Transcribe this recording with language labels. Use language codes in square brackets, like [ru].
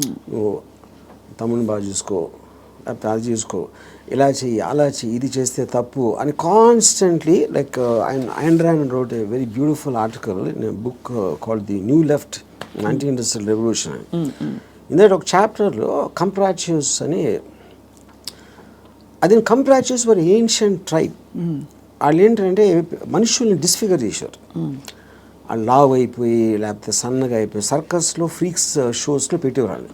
[te] నువ్వు తమ్ముని బాగా చూసుకో, లేకపోతే అది చూసుకో, ఇలా చెయ్యి, అలా చెయ్యి, ఇది చేస్తే తప్పు అని constantly. [en] Like ఐడ్రీమ్ wrote a very beautiful article in a book called The New Left, Anti-Industrial Revolution. [te] ఇందులో ఒక చాప్టర్లో కంప్రాచ్యూస్ అని, అది కంప్రాచ్యూస్ వర్ ఏన్షియంట్ ట్రైబ్. వాళ్ళు ఏంటంటే మనుషుల్ని డిస్ఫిగర్ చేశారు. వాళ్ళు లావ్ అయిపోయి లేకపోతే సన్నగా అయిపోయి సర్కస్లో ఫ్రీక్స్ షోస్లో పెట్టేవాళ్ళు.